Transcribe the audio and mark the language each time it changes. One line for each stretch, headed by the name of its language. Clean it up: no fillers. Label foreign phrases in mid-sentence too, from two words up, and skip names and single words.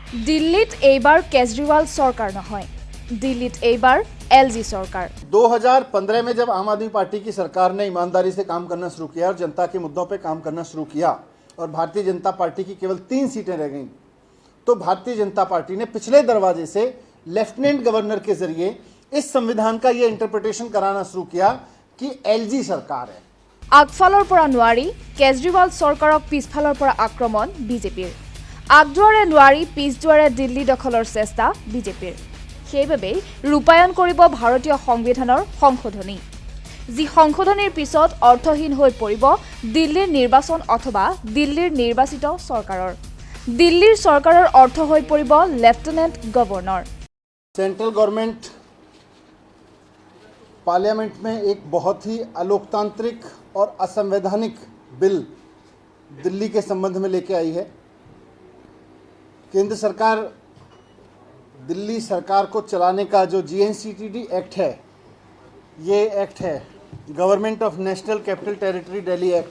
Assamese: দিল্লীত এবাৰ কেজৰিৱাল চৰকাৰ নহয়, দিল্লীত এবাৰ এলজি চৰকাৰ।
Hindi: 2015 में जब आम आदमी पार्टी की सरकार ने ईमानदारी से काम करना शुरू किया और जनता के मुद्दों पे काम करना शुरू किया और भारतीय जनता पार्टी की केवल 3 सीटें रह गईं, तो भारतीय जनता पार्टी ने पिछले दरवाजे से
English: lieutenant governor
Hindi: के जरिए इस संविधान का ये इंटरप्रिटेशन कराना शुरू किया कि एलजी सरकार है।
Assamese: আগফালৰ পৰা নোৱাৰি কেজৰিৱাল চৰকাৰক পিছফালৰ পৰা আক্ৰমণ বিজেপিৰ। আগদুৱাৰে নোৱাৰি পিছদুৱাৰে দিল্লী দখলৰ চেষ্টা বিজেপিৰ। সেইবাবে ৰূপায়ণ কৰিব ভাৰতীয় সংবিধানৰ সংশোধনী, যি সংশোধনীৰ পিছত অৰ্থহীন হৈ পৰিব দিল্লীৰ নিৰ্বাচন অথবা দিল্লীৰ নিৰ্বাচিত চৰকাৰৰ। দিল্লীৰ চৰকাৰৰ অৰ্থ হৈ পৰিব
English: lieutenant governor. central government parliament
Hindi: में एक बहुत ही अलोकतांत्रिक और असंवैधानिक बिल दिल्ली के संबंध में लेके आई है। केंद्र सरकार दिल्ली सरकार को चलाने का जो GNCTD एक्ट है, ये एक्ट है गवर्नमेंट ऑफ नेशनल कैपिटल टेरिटरी दिल्ली एक्ट।